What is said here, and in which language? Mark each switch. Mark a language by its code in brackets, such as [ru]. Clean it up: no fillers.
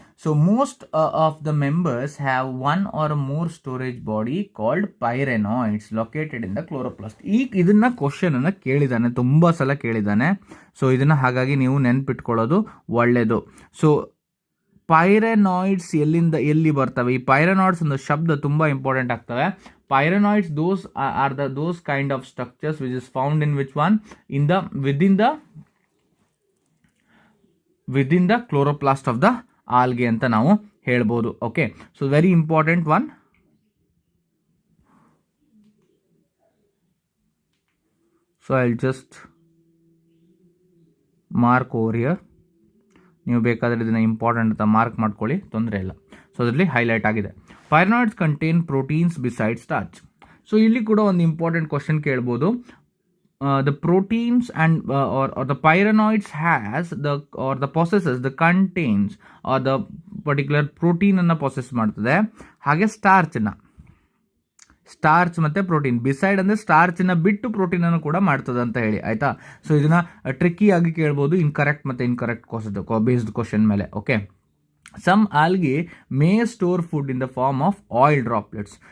[en] So most of the members have one or more storage body called pyrenoids located in the chloroplast. [kn] ಇದನ್ನ ಕ್ವಶನನ್ನು ಕೇಳಿದ್ದಾನೆ, ತುಂಬ ಸಲ ಕೇಳಿದ್ದಾನೆ. So ಇದನ್ನು ಹಾಗಾಗಿ ನೀವು ನೆನ್ಪಿಟ್ಕೊಳ್ಳೋದು ಒಳ್ಳೆಯದು. ಸೊ ಪೈರೆನಾಯ್ಡ್ಸ್ ಎಲ್ಲಿ ಬರ್ತವೆ? ಈ ಪೈರೆನಾಯ್ಡ್ಸ್ ಒಂದು ಶಬ್ದ ತುಂಬ ಇಂಪಾರ್ಟೆಂಟ್ ಆಗ್ತವೆ. [en] Pyrenoids, those are those kind of structures which is found in which one? Within the chloroplast of the algae [kn] ಅಂತ ನಾವು ಹೇಳ್ಬೋದು. [en] Okay, so very important one. So I will just mark over here. [kn] ನೀವು ಬೇಕಾದರೆ ಇದನ್ನು important ಅಂತ mark ಮಾಡ್ಕೊಳ್ಳಿ, ತೊಂದರೆ ಇಲ್ಲ. ಸೊ ಅದರಲ್ಲಿ ಹೈಲೈಟ್ ಆಗಿದೆ. [en] Pyrenoids contain proteins beside starch. [kn] So ಇಲ್ಲಿ ಕೂಡ ಒಂದು ಇಂಪಾರ್ಟೆಂಟ್ ಕ್ವಶನ್ ಕೇಳ್ಬೋದು. [en] the proteins and or the pyrenoids has the possesses the contains or the particular protein [kn] ಅನ್ನು ಪೊಸೆಸ್ ಮಾಡ್ತದೆ. ಹಾಗೆ ಸ್ಟಾರ್ಚ್ ಮತ್ತು ಪ್ರೋಟೀನ್, ಬಿಸೈಡ್ ಅಂದರೆ ಸ್ಟಾರ್ಚನ್ನ ಬಿಟ್ಟು ಪ್ರೋಟೀನನ್ನು ಕೂಡ ಮಾಡ್ತದೆ ಅಂತ ಹೇಳಿ, ಆಯಿತಾ. ಸೊ ಇದನ್ನು ಟ್ರಿಕ್ಕಿಯಾಗಿ ಕೇಳ್ಬೋದು, ಇನ್ಕರೆಕ್ಟ್ ಮತ್ತು ಇನ್ಕರೆಕ್ಟ್ ಬೇಸ್ಡ್ ಕ್ವಶನ್ ಮೇಲೆ. [en] Okay, some algae may store food in the form of oil droplets.